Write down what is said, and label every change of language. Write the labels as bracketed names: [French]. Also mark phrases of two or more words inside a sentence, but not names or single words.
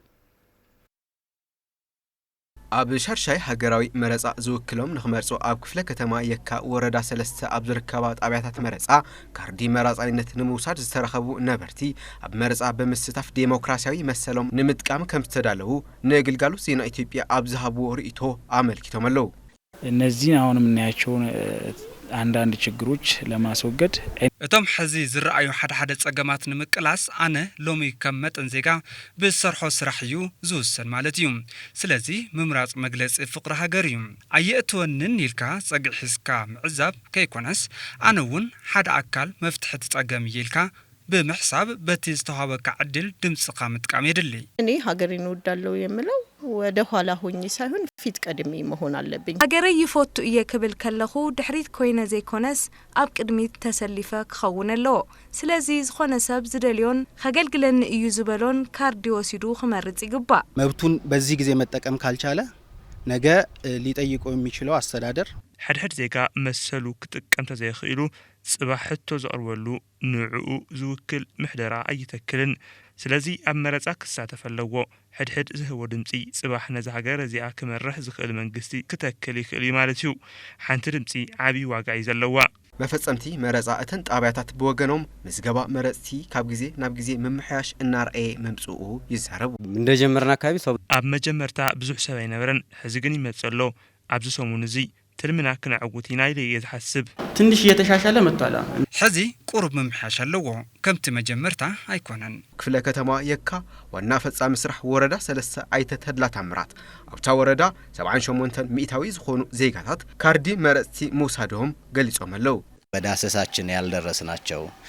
[Tigrinya] ኣብ ሻርሻይ ሃገራዊ መረጻ ዝውክሎም ንኽመርጹ ኣብ ክፍለ ከተማ የካ ወረዳ 3 ኣብ ዝርከባ ጣብያታት መረጻ ካርዲ መራጻይነት ንምውሳድ ዝተረኸቡ ነበርቲ ኣብ መረጻ ብምስታፍ ዴሞክራሲያዊ መሰሎም ንምጥቃም ከም ዝተዳለዉ ንግልጋሎት ዜና ኢትዮጵያ ኣብ ዝሃብዎ ርእይቶ አመልክቶም ኣለው። [Amharic] እነዚህን አሁን የምናያቸውን አንዳንድ ችግሮች ለማስወገድ [Tigrinya] እቶም ሕዚ ዝረአዩ ሓደ ጸገማት ንምቅላስ ኣነ ሎሚ ከም መጠን ዜጋ ብሰርሖ ስራሕ እዩ ዝውሰን ማለት እዩ። ስለዚ ምምራጽ መግለጽ ፍቅሪ ሃገር እዩ። ኣየእትወንን ኢልካ ጸግዕ ሒዝካ ምዕዛብ ከይኮነስ ኣነ እውን ሓደ ኣካል መፍትሒ ትጸገም ኢልካ በመሕሳብ በቲ ዝተዋበካ ዕድል ድምጽኻ ምጥቃም ይድሊ። [Amharic] እኔ ሀገሬን እወዳለሁ የምለው ወደ ኋላ ሆኜ ሳይሆን ፊት ቀድሜ መሆን አለብኝ። [Tigrinya] ሀገሬ ይፎቱ እየክብል ከለኹ ድሕሪት ኮይነ ዘይኮነስ ኣብ ቅድሚት ተሰሊፈ ክኸውን ኣለዎ። ስለዚ ዝኾነ ሰብ ዝደልዮን ከገልግለኒ እዩ ዝበሎን ካርዲ ወሲዱ ክመርጽ ይግባእ። [Amharic] መብቱን በዚህ ጊዜ መጠቀም ካልቻለ ነገ ሊጠይቀው የሚችለው አስተዳደር [Tigrinya] ሕድሕድ ዜጋ መሰሉ ክጥቀም ተዘይኽኢሉ ጽባሕ ሕቶ ዘቕርበሉ ንዕኡ ዝውክል ምሕደራ ኣይተክልን። ስለዚ ኣብ መረጻ ክሳተፍ ኣለዎ። ሕድሕድ ዝህቦ ድምፂ ጽባሕ ነዚ ሃገር እዚኣ ክመርሕ ዝኽእል መንግስቲ ክተክል ይኽእል ማለት እዩ። ሓንቲ ድምፂ ዓብይ ዋጋ እዩ ዘለዋ። መፈጸምቲ መረጻ እተን ጣብያታት ብወገኖም ምዝገባ መረጽቲ ካብ ጊዜ ናብ ጊዜ ምምሕያሽ እናርአየ መምጽኡ ይዛረቡ። [Amharic] እንደጀመርና አካባቢ [Tigrinya] ኣብ መጀመርታ ብዙሕ ሰብ ኣይነበረን። ሕዚ ግን ይመጽ ኣሎ። ኣብዚ ሰሙን እዚ ትልምና ክንዕውት ኢና ኢለ ዝሓስብ [Amharic] ትንሽ እየተሻሻለ መጥቷል። [Tigrinya] ሕዚ ቁሩብ ምምሕያሽ ኣለዎ ከምቲ መጀመርታ ኣይኮነን። ክፍለ ከተማ የካ ዋና ፈጻሚ ስራሕ ወረዳ 3 ኣይተተድላ ታምራት ኣብታ ወረዳ 78 ሚእታዊ ዝኾኑ ዜጋታት ካርዲ መረጽቲ ምውሳዶም ገሊጾም ኣለው። [Amharic] በዳሰሳችን ያልደረስናቸው